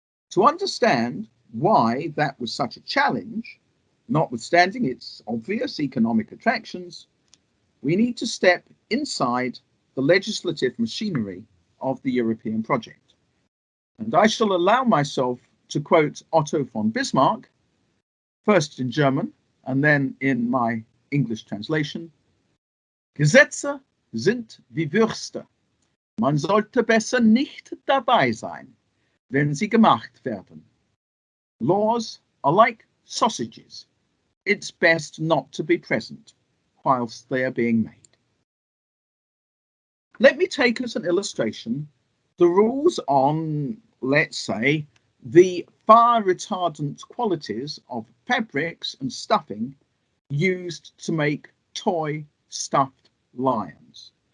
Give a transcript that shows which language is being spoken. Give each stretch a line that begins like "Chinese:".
English: To understand why that was such a challenge, notwithstanding its obvious economic attractions, we need to step inside the legislative machinery of the European project. And I shall allow myself to quote Otto von Bismarck, first in German and then in my English translation.
German: Gesetze sind wie Würste. Man sollte besser nicht dabei sein, wenn sie gemacht werden.
English: Laws are like sausages. It's best not to be present whilst they are being made. Let me take as an illustration the rules on, let's say, the fire retardant qualities of fabrics and stuffing used to make toy stuffed lions.